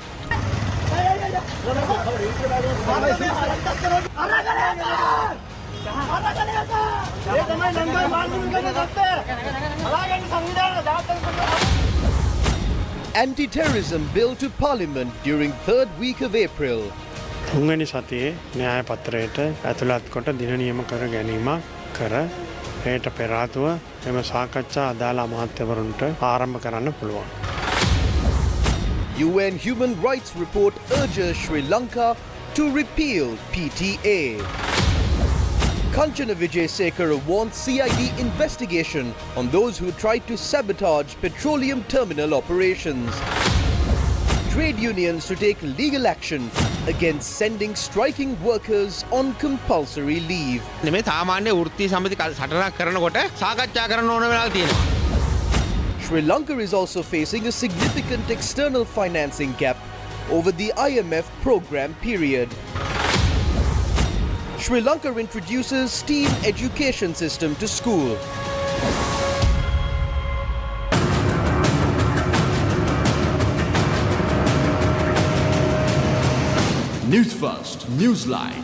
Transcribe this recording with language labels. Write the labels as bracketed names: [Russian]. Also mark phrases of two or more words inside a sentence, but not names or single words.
[English] Anti-terrorism bill to Parliament during third week of April. [Sinhala] තුන්වැනි සතියේ න්‍යාය පත්‍රයට ඇතුළත් කොට දින නියම කර ගැනීමක් කර එයට පෙර ආතුව එම සාකච්ඡා අදාළ අමාත්‍යවරුන්ට ආරම්භ කරන්න පුළුවන්. [English] UN Human Rights Report urges Sri Lanka to repeal PTA. Kanchana Vijayasekara wants CID investigation on those who tried to sabotage petroleum terminal operations. Trade unions to take legal action against sending striking workers on compulsory leave. [Sinhala] මේ සාමාන්‍ය වෘත්ති සමිති සටනක් කරනකොට සාකච්ඡා කරන්න ඕන වෙලාව තියෙනවා. [English] Sri Lanka is also facing a significant external financing gap over the IMF program period. Sri Lanka introduces STEAM education system to school. Newsfirst, Newsline.